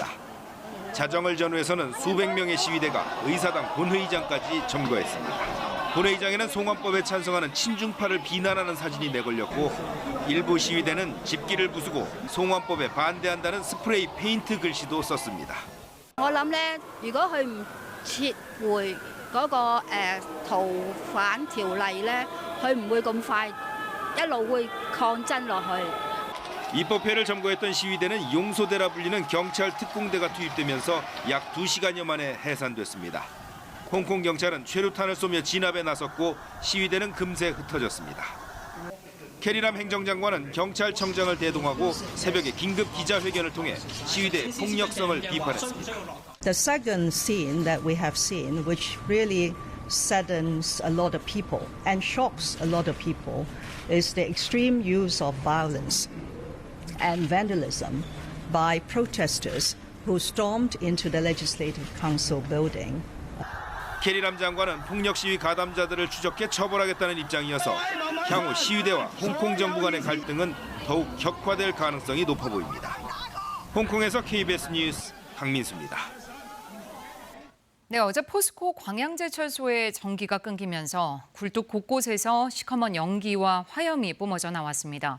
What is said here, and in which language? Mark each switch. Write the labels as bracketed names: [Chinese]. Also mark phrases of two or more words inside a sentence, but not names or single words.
[Korean] 자정을 전후해서는 수백 명의 시위대가 의사당 본회의장까지 점거했습니다. 본회의장에는 송환법에 찬성하는 친중파를 비난하는 사진이 내걸렸고 일부 시위대는 집기를 부수고 송환법에 반대한다는 스프레이 페인트 글씨도 썼습니다. [Cantonese] 我諗咧，如果佢唔撤回嗰個逃犯條例咧，佢唔會咁快一路會抗爭落去。 [Korean] 입법회를 점거했던 시위대는 용소대라 불리는 경찰 특공대가 투입되면서 약 2시간여 만에 해산됐습니다. 홍콩 경찰은 최루탄을 쏘며 진압에 나섰고 시위대는 금세 흩어졌습니다. 캐리람 행정장관은 경찰청장을 대동하고 새벽에 긴급 기자회견을 통해 시위대의 폭력성을 비판했습니다. [English] The second scene that we have seen, which really saddens a lot of people and shocks a lot of people, is the extreme use of violence and vandalism by protesters who stormed into the Legislative Council building. [Korean] 캐리람 장관은 폭력 시위 가담자들을 추적해 처벌하겠다는 입장이어서 향후 시위대와 홍콩 정부 간의 갈등은 더욱 격화될 가능성이 높아 보입니다. 홍콩에서 KBS 뉴스 강민수입니다. 네, 어제 포스코 광양제철소의 전기가 끊기면서 굴뚝 곳곳에서 시커먼 연기와 화염이 뿜어져 나왔습니다.